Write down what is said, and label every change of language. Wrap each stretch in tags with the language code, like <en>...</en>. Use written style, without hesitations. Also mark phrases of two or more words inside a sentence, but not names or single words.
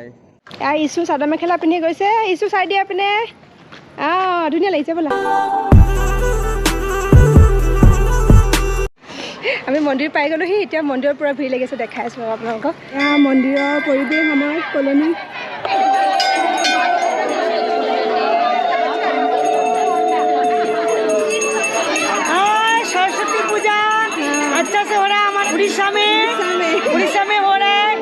<as>ইছু চাদৰ মেখেলা পিন্ধি গৈছে। ইছু চাই দিয়া পিনে ধুনীয়া লাগিছে বোলা। আমি মন্দিৰ পাই গ'লোহি। এতিয়া মন্দিৰৰ পৰা ভিৰ লাগিছে দেখাই আছোঁ আপোনালোকক। মন্দিৰৰ পৰিৱেশ আমাৰ কলনী।</as> <hi>सरस्वती पूजा अच्छा से हो रहा है हमारे उड़ीसा में हो रहा है।</hi>